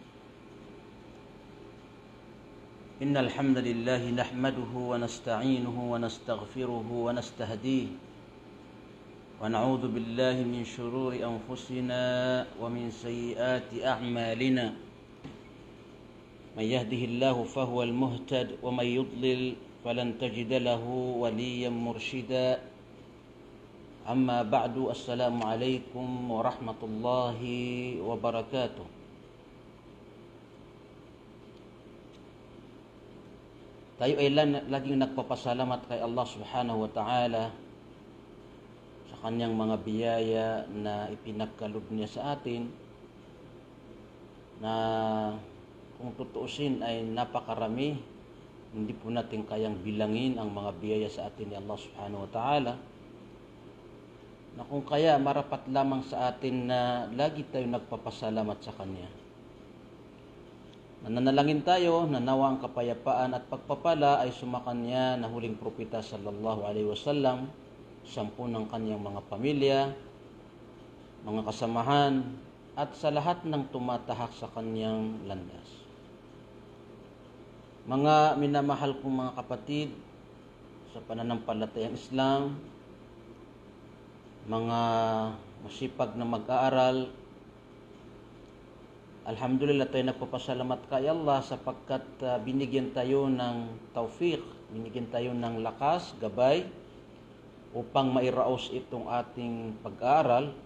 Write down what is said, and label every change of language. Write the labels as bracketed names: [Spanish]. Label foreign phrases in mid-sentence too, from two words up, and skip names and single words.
[Arabic] إن الحمد لله نحمده ونستعينه ونستغفره ونستهديه ونعوذ بالله من شرور أنفسنا ومن سيئات أعمالنا. من يهده الله فهو المهتد ومن يضلل فلن تجد له وليا مرشدا. أما بعد، السلام عليكم ورحمة الله وبركاته. [Filipino] Tayo ay laging nagpapasalamat kay [Arabic] الله سبحانه وتعالى [Filipino] sa kanyang mga biyaya na ipinagkaloob niya sa atin, na kung tutuusin ay napakarami. Hindi po natin kayang bilangin ang mga biyaya sa atin ni [Arabic] الله سبحانه وتعالى, [Filipino] na kung kaya marapat lamang sa atin na lagi tayo nagpapasalamat sa Kanya. Nananalangin tayo na nawa ang kapayapaan at pagpapala ay sumakanya na huling propeta [Arabic] صلى الله عليه وسلم, [Filipino] 10 ng kanyang mga pamilya, mga kasamahan, at sa lahat ng tumatahak sa kanyang landas. Mga minamahal kong mga kapatid sa pananampalatayang Islam, mga masipag na mag-aaral, alhamdulillah tayo nagpapasalamat kay Allah sapagkat binigyan tayo ng tawfiq, binigyan tayo ng lakas, gabay upang mairaos itong ating pag-aaral,